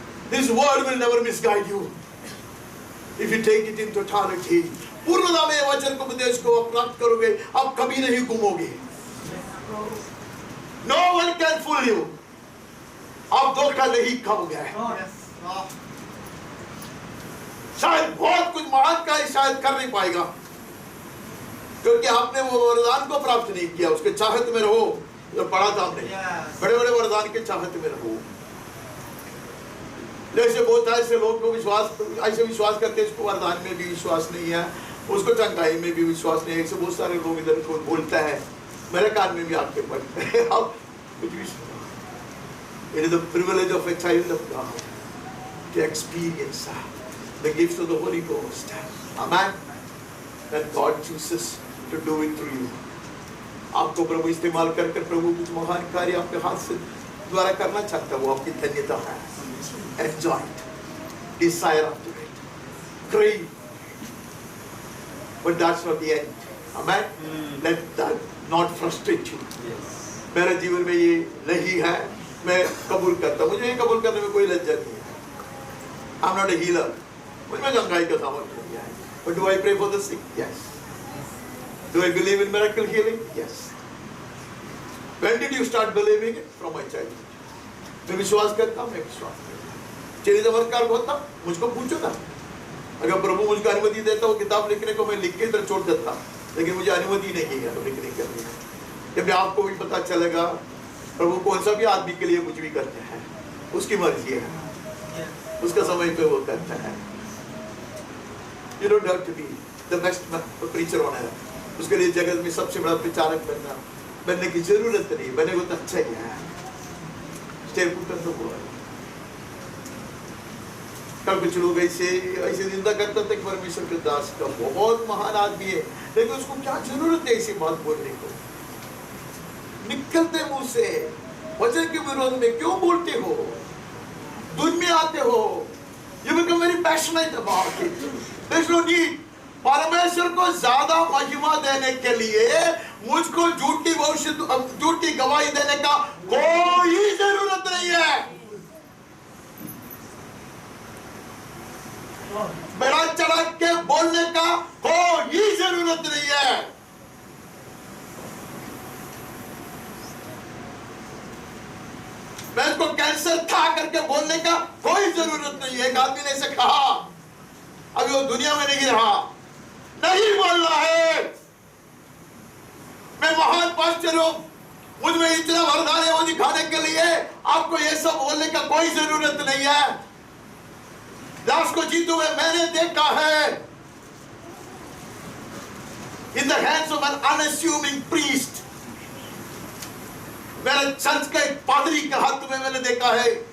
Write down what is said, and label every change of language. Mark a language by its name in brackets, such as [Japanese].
[English] This word will never misguide you if you take it in totality. [Hindi] पूर्णता में वचन को उपदेश को प्राप्त करोगे, आप कभी नहीं गुमोगे. [English] No one can fool you. [Hindi] आप धोखा नहीं खाओगे. शायद बहुत कुछ महान का शायद कर नहीं पाएगा, क्योंकि आपने वो वरदान को प्राप्त नहीं किया. उसके चाहत में रहो. जो पढ़ा था हमने, बड़े बड़े वरदान के चाहत में रहो. जैसे बहुत ऐसे लोग को ऐसे विश्वास करते हैं, इसको वरदान में भी विश्वास नहीं है, उसको चंगाई में भी विश्वास नहीं है. ऐसे बहुत सारे लोग इधर को बोलता है, मेरे कान में भी आपके पढ़ते हैं. आप कुछ भी सुनो. [English] It is the privilege of a child of God to experience the gifts of the Holy Ghost. Amen. And God chooses to do it through you. [Hindi] आपको प्रभु इस्तेमाल कर प्रभु कुछ महान कार्य आपके हाथ से द्वारा करना चाहता है, वो आपकी धन्यता है. [English] Enjoy it, desire after it, crave, but that's not the end. Amen. Let that not frustrate you. [Hindi] मेरे जीवन में ये नहीं है, मैं कबूल करता हूँ. मुझे ये कबूल करने में कोई लज्जा नहीं है. [English] I'm not a healer. [Hindi] मुझ में चंगाई का सामर्थ्य नहीं है. [English] But do I pray for the sick? Yes. Do I believe in miracle healing? Yes. When did you start believing it? From my childhood. [Hindi] मैं विश्वास करता हूँ, मैं विश्वास करता हूँ. चलिए चमत्कार होता, मुझको पूछो ना. अगर प्रभु मुझको अनुमति देता वो किताब लिखने को, मैं लिख के इधर छोड़ देता, लेकिन मुझे अनुमति नहीं है तो लिखने के लिए. जब आपको भी पता चलेगा प्रभु कौन सा भी आदमी के लिए कुछ भी करते हैं, उसकी मर्जी है, उसका समय पे वो करता है. [English] You don't have to be the best preacher on earth. [Hindi] उसके लिए जगत में सबसे बड़ा प्रचारक बनने की जरूरत नहीं. बने वो तो अच्छा ही है. [English] Stay put on the word. [Hindi] कल कुछ लोग ऐसे निंदा करते थे परमेश्वर के दास का, बहुत महान आदमी है, लेकिन उसको क्या जरूरत है ऐसी बात बोलने को. निकलते मुंह से वचन के विरोध में क्यों बोलते हो? दुनिया में आते हो. [English] You become very passionate about it. There's no need. [Hindi] परमेश्वर को ज्यादा महिमा देने के लिए मुझको झूठी गवाही देने का कोई जरूरत नहीं है. बड़ा चढ़ा के बोलने का कोई जरूरत नहीं है. मैं इसको कैंसर था करके बोलने का कोई जरूरत नहीं है. एक आदमी ने ऐसे कहा, अभी वो दुनिया में नहीं रहा, नहीं बोलना है. मैं महान पास्टर हूं, मुझ में इतना वरदान है वो दिखाने के लिए आपको ये सब बोलने का कोई जरूरत नहीं है. दास को जीते हुए मैंने देखा है. [English] In the hands of an unassuming priest. [Hindi] मेरे चर्च के एक पादरी के हाथ में मैंने देखा है.